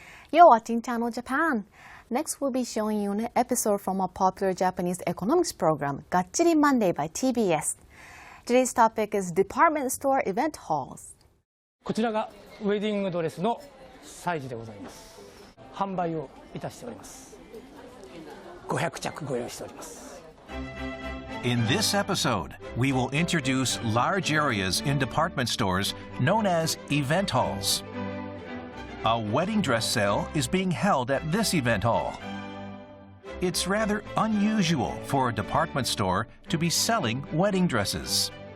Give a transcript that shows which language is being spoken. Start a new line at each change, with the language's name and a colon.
English: You're watching Channel Japan. Next, we'll be showing you an episode from a popular Japanese economics program, Gachiri Monday by TBS. Today's topic is department store event halls.
Japanese: こちらがウェディングドレスの催事でございます。販売をいたしております。500着ご用意しております。
English: In this episode, we will introduce large areas in department stores known as event halls. A wedding dress sale is being held at this event hall. It's rather unusual for a department store to be selling wedding dresses.